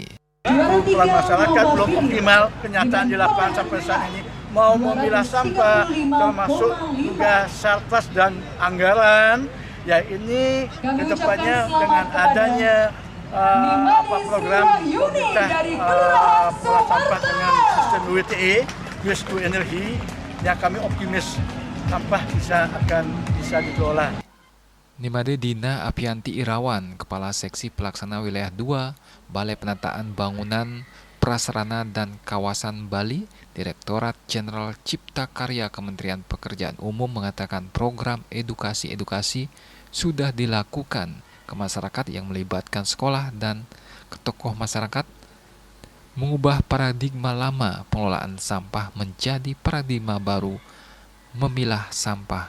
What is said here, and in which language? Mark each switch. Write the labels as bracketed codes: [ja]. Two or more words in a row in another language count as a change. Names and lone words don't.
[id] Pengumpulan masyarakat belum optimal, kenyataan di lapangan sampai saat ini mau memilah sampah termasuk juga sarkas dan anggaran. Ya ini kedepannya dengan adanya program pemerintah pola sampah dengan sistem WTE, [en] waste to energy, [id] yang kami optimis sampah akan bisa dikelola. Nimade Dina Avianti Irawan, Kepala Seksi Pelaksana Wilayah 2, Balai Penataan Bangunan, Prasarana dan Kawasan Bali, Direktorat Jenderal Cipta Karya Kementerian Pekerjaan Umum mengatakan program edukasi sudah dilakukan ke masyarakat yang melibatkan sekolah dan ke tokoh masyarakat, mengubah paradigma lama pengelolaan sampah menjadi paradigma baru memilah sampah.